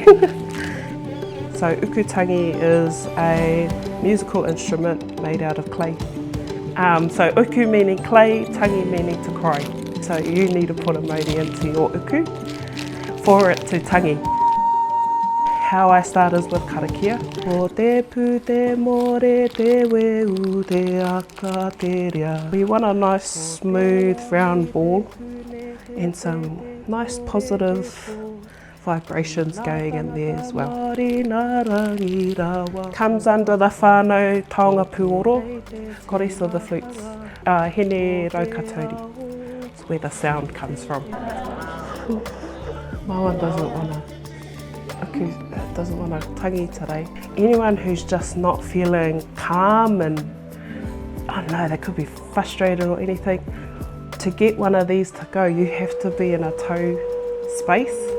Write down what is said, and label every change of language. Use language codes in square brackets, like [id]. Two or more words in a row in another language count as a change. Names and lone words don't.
[en] So ukutangi is a musical instrument made out of clay. So uku meaning clay, tangi meaning to cry. So you need to put a mauri into your uku for it to tangi. How I start is with karakia. [mi] Ko te pu te more te weu te aka te rea. [en] We want a nice smooth round ball and some nice positive vibrations going in there as well. Comes under the [mi] whānau taonga puoro, [en] chorus of the flutes. Hene raukatauri, it's where the sound comes from. My one doesn't want to tangi today. Anyone who's just not feeling calm and, I don't know, they could be frustrated or anything, to get one of these to go, you have to be in a toe space.